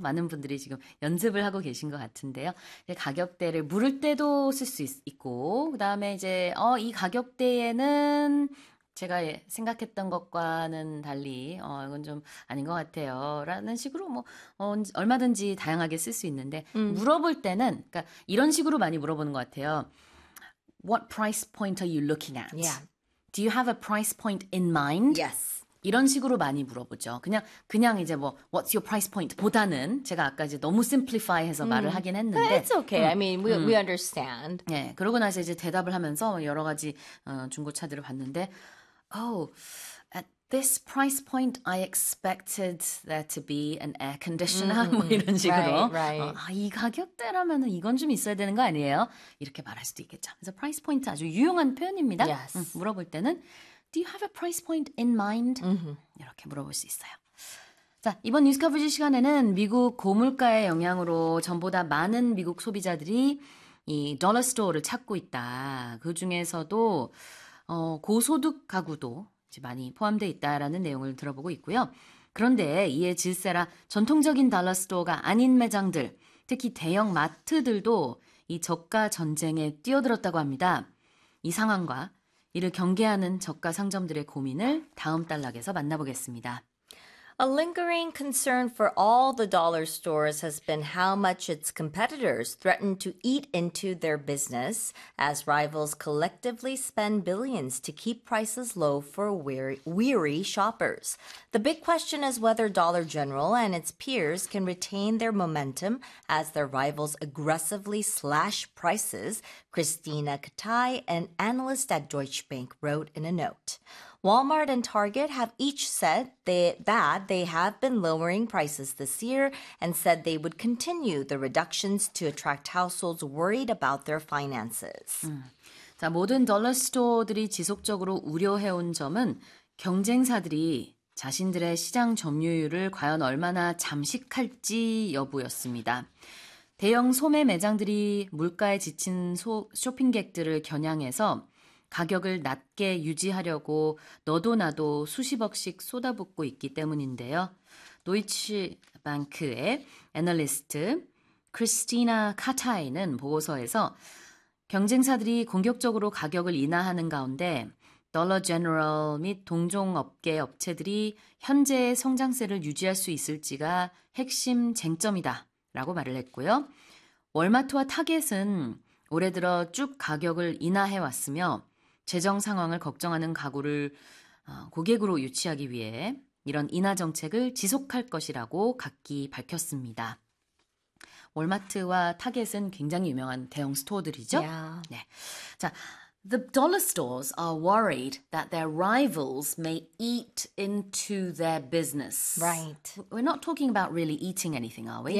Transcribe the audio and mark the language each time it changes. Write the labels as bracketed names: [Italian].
[Korean] 많은 분들이 지금 연습을 하고 계신 것 같은데요. 이제 가격대를 물을 때도 쓸 수 있고 그 다음에 이제 이 가격대에는 제가 생각했던 것과는 달리 이건 좀 아닌 것 같아요 라는 식으로 뭐 얼마든지 다양하게 쓸 수 있는데 물어볼 때는 그러니까 이런 식으로 많이 물어보는 것 같아요. [English] What price point are you looking at? Yeah. Do you have a price point in mind? Yes. [Korean] 이런 식으로 많이 물어보죠. 그냥 이제 뭐 [English] What's your price point? [Korean] 보다는 제가 아까 이제 너무 simplify해서 말을 하긴 했는데 [English] It's okay. I mean, we understand. [Korean] 네, 그러고 나서 이제 대답을 하면서 여러 가지 중고차들을 봤는데 [English] Oh, at this price point, I expected there to be an air conditioner. [Korean] 뭐 이런 식으로. [English] Right, right. [Korean] 이 가격대라면 이건 좀 있어야 되는 거 아니에요? 이렇게 말할 수도 있겠죠. 그래서 price point 아주 유용한 표현입니다. [English] Yes. [Korean] 물어볼 때는 [English] Do you have a price point in mind? [Korean] 이렇게 물어볼 수 있어요. 자, 이번 뉴스 커버지 시간에는 미국 고물가의 영향으로 전보다 많은 미국 소비자들이 이 dollar store를 찾고 있다. 그 중에서도 고소득 가구도 이제 많이 포함되어 있다라는 내용을 들어보고 있고요. 그런데 이에 질세라 전통적인 달러스토어가 아닌 매장들, 특히 대형 마트들도 이 저가 전쟁에 뛰어들었다고 합니다. 이 상황과 이를 경계하는 저가 상점들의 고민을 다음 단락에서 만나보겠습니다. [English] A lingering concern for all the dollar stores has been how much its competitors threaten to eat into their business as rivals collectively spend billions to keep prices low for weary shoppers. The big question is whether Dollar General and its peers can retain their momentum as their rivals aggressively slash prices, Christina Katai, an analyst at Deutsche Bank, wrote in a note. Walmart and Target have each said that they have been lowering prices this year and said they would continue the reductions to attract households worried about their finances. [Korean] 자, 모든 달러 스토어들이 지속적으로 우려해온 점은 경쟁사들이 자신들의 시장 점유율을 과연 얼마나 잠식할지 여부였습니다. 대형 소매 매장들이 물가에 지친 쇼핑객들을 겨냥해서 가격을 낮게 유지하려고 너도 나도 수십억씩 쏟아붓고 있기 때문인데요. 도이치뱅크의 애널리스트 크리스티나 카타이는 보고서에서 경쟁사들이 공격적으로 가격을 인하하는 가운데 달러 제너럴 및 동종업계 업체들이 현재의 성장세를 유지할 수 있을지가 핵심 쟁점이다 라고 말을 했고요. 월마트와 타겟은 올해 들어 쭉 가격을 인하해왔으며 재정 상황을 걱정하는 가구를 고객으로 유치하기 위해 이런 인하 정책을 지속할 것이라고 각기 밝혔습니다. 월마트와 타겟은 굉장히 유명한 대형 스토어들이죠. [English] Yeah. [Korean] 네. [English] 자, the dollar stores are worried that their rivals may eat into their business. Right. We're not talking about really eating anything, are we?